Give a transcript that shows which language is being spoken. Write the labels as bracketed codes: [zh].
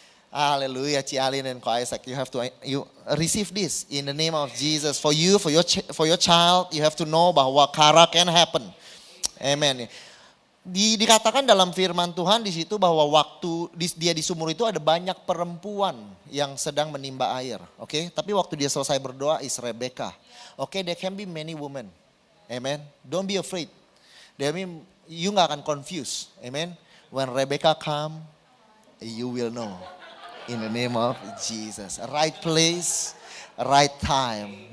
[en] Hallelujah, Cialin and Ko Isaac, you receive this in the name of Jesus. For you, for your child, you have to know bahwa kara can happen. Amen. [id] Dikatakan dalam firman Tuhan di situ bahwa waktu dia di sumur itu ada banyak perempuan yang sedang menimba air. Oke, tapi waktu dia selesai berdoa is Rebeka. [en] Oke, there can be many women. Amen. Don't be afraid. You [id] nggak akan [en] confused. Amen. When Rebeka come, you will know. In the name of Jesus. Right place, right time.